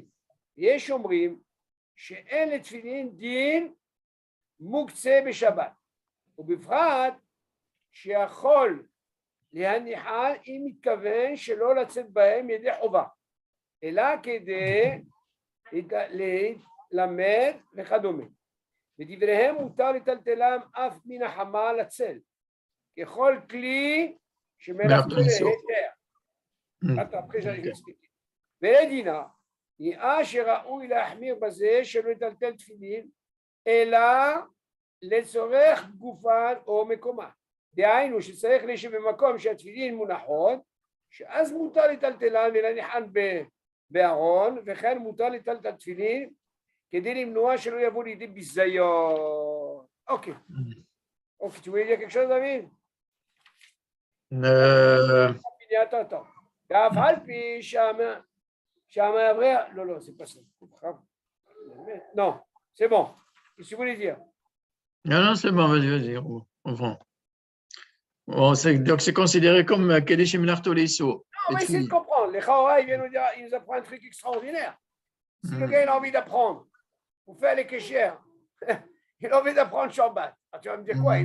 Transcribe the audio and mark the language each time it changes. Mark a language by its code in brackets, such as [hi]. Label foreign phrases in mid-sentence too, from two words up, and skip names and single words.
[he] יש אומרים שאין לתפילין דין מוקצה בשבת, ובפרט שיכול להניחן אם מתכוון שלא לצאת בהם ידי חובה, אלא כדי ללמד וכדומה. בדבריהם מותר לטלטלם אף מן החמה לצל, ככל כלי שמלאכתו להיתר. [fr] après j'ai expliqué. [he] ולדינה, נראה שראוי להחמיר בזה שלא לטלטל תפילין, אלא לצורך גופן או מקומה. דהיינו שצריך לשבת במקום שהתפילין מונחות, שאז מותר לטלטלן ולהניחן בארון, וכן מותר לטלטל תפילין, כדי למנוע שלא יבוא לידי ביזיון. אוקיי. אוקיי, [fr] tu voulais dire quelque chose, David? Attends. [he] ואף על פי שהמעבר... לא, [fr] c'est pas ça. Non, c'est bon. Qu'est-ce que tu voulais dire? Non, c'est bon, vas-y, on prend. Bon, donc c'est considéré comme [he] ככלי שמלאכתו להיתר. [fr] Non, on va essayer de comprendre. Les Chaora, il nous apprend un truc extraordinaire. Si le gars il a envie d'apprendre, pour faire les kéchers, il a envie d'apprendre Shabbat. Alors, tu vas me dire quoi?